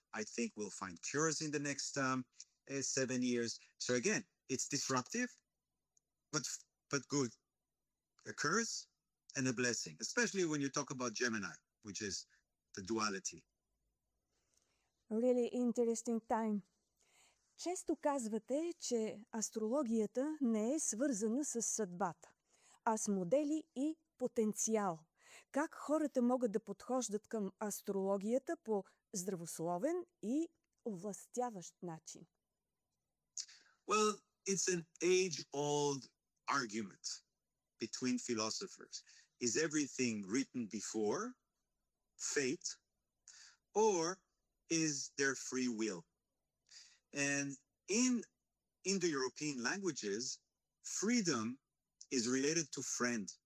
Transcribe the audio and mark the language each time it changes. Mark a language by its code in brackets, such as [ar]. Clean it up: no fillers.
[en] I think we'll find cures in the next 7 years. So again, it's disruptive, but good. A curse and a blessing, especially when you talk about Gemini, which is the duality. Really interesting time. [bg] Често казвате, че астрологията не е свързана с съдбата, а с модели и потенциал. Как хората могат да подхождат към астрологията по здравословен и овластяващ начин? [en] Well, it's an age-old argument between philosophers. Is everything written before, fate, or is there free will? And in Indo-European languages, freedom is related to friend.